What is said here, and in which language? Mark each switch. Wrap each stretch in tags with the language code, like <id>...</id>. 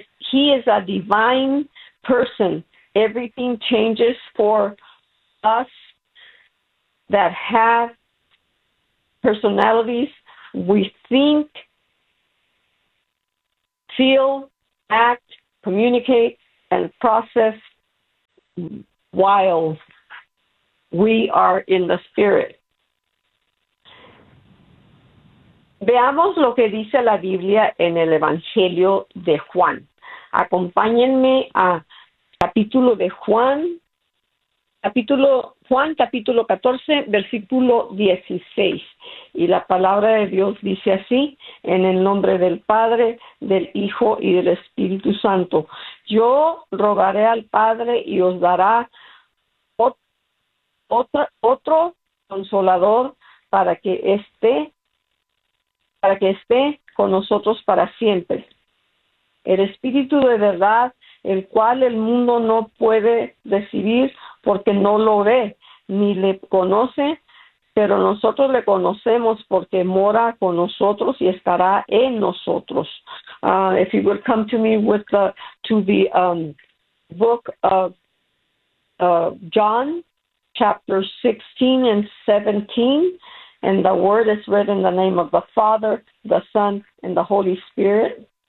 <en>He is a divine person. Everything changes for us that have personalities. We think, feel, act, communicate, and process while we are in the Spirit.</en> <es>Veamos lo que dice la Biblia en el Evangelio de Juan. Acompáñenme a capítulo de Juan, capítulo 14, versículo 16. Y la palabra de Dios dice así, en el nombre del Padre, del Hijo y del Espíritu Santo. Yo rogaré al Padre y os dará otro consolador para que esté con nosotros para siempre. El Espíritu de verdad, el cual el mundo no puede recibir porque no lo ve ni le conoce, pero nosotros le conocemos porque mora con nosotros y estará en nosotros.</es> <en>If you will come to me with the book of John, chapter 16 and 17, and the word is read in the name of the Father, the Son, and the Holy Spirit.</en>